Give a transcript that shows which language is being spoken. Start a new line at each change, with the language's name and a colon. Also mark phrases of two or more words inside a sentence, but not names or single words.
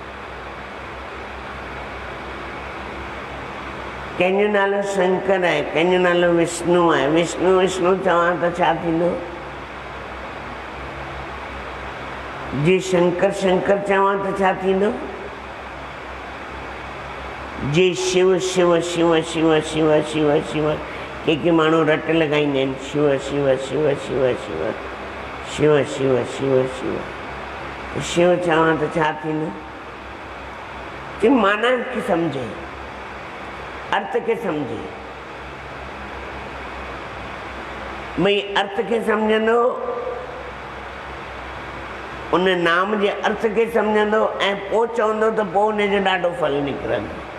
Sindhi: कंहिंजो नालो शंकर आहे, कंहिंजो नालो विष्णु आहे। विष्णु विष्णु चवां त छा थींदो? जे शंकर शंकर चवां त छा थींदो? जे शिव शिव शिव शिव शिव शिव शिव के माण्हू रट लॻाईंदा आहिनि, शिव शिव शिव शिव शिव शिव शिव शिव शिव शिव चवां त छा थींदो? कि माना खे सम्झे, अर्थ खे सम्झे। भई अर्थ खे सम्झंदो, उन नाम जे अर्थ खे सम्झंदो ऐं पोइ चवंदो त पोइ उनजो ॾाढो फल निकिरंदो।